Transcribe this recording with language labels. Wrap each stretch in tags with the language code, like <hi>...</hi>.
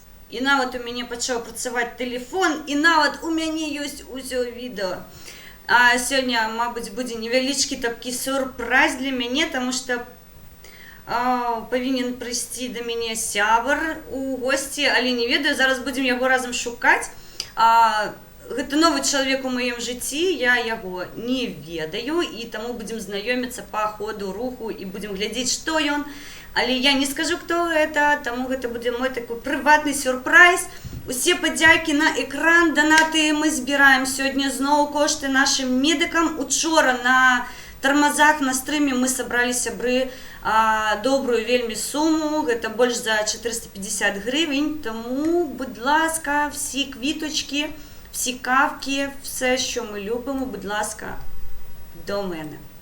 <uk>І навіть у мене почав працювати телефон, і навіть у мене є усе відео. А сьогодні, мабуть, буде невеличкий такий сюрприз для мене, тому що повинен прийти до мене сябр у гості, але</uk> <be>не ведаю,</be> <uk>зараз будемо його разом шукати.</uk> <be>Гэта новый чалавек у маім жыцці, я яго не ведаю, і таму будзем знаёміцца па ходу руху і будзем глядзець, што ён. Але я не скажу, хто гэта, таму гэта будзе мой такой прыватны сюрпрайз. Усе падзякі на экран, данаты мы збіраем сёння зноў кошты нашым медыкам. Учора на тармазах на стрыме мы сабралі, сябры, добрую вельмі суму, гэта больш за 450 гривень, таму, будь ласка,</be> <uk>всі квіточки, всі кавки, все, що ми любимо, будь ласка, до мене.</uk>